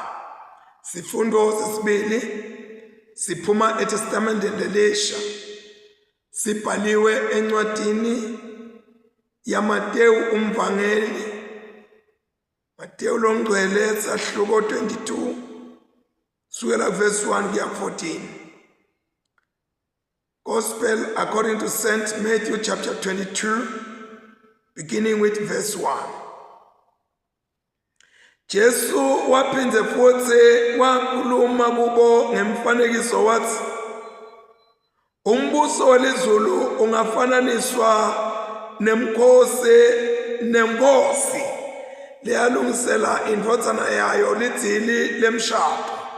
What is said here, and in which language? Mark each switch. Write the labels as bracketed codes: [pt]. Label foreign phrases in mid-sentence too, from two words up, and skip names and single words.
[ss] Sifundo sesibili siphuma eTestamenteni Elisha, sibhaliwe encwadini yaMateyu umvangeli, Mateyu longcwele sahluko 22 sukela verse 1 kuya 14. [en] Gospel according to St. Matthew chapter 22 beginning with verse 1. [ss] Jesu waphindze futhi wakhuluma kubo ngemfanekiso wathi, umbuso welizulu ungafananiswa nenkosi leyalungisela indvodzana yayo lidzili lemshado.